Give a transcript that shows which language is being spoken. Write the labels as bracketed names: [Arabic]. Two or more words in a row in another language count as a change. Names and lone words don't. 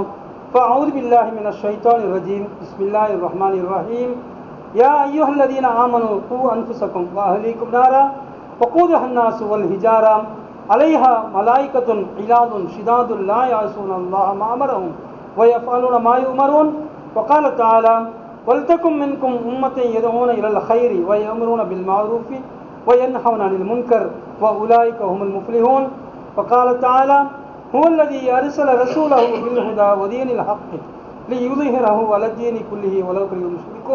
[Arabic] فأعوذ بالله من الشيطان الرجيم. بسم الله الرحمن الرحيم. يا أيها الذين آمنوا قوا أنفسكم وأهليكم نارا وقودها الناس والحجارة عليها ملائكة غلاظ شداد لا يعصون الله ما أمرهم ويفعلون ما يؤمرون. وقال تعالى ولتكن منكم أمة يدعون إلى الخير ويأمرون بالمعروف وينهون عن المنكر وأولئك هم المفلحون. وقال تعالى هو الذي أرسل رسوله بالهدى ودين الحق ليظهره على الدين كله ولو كره المشركون.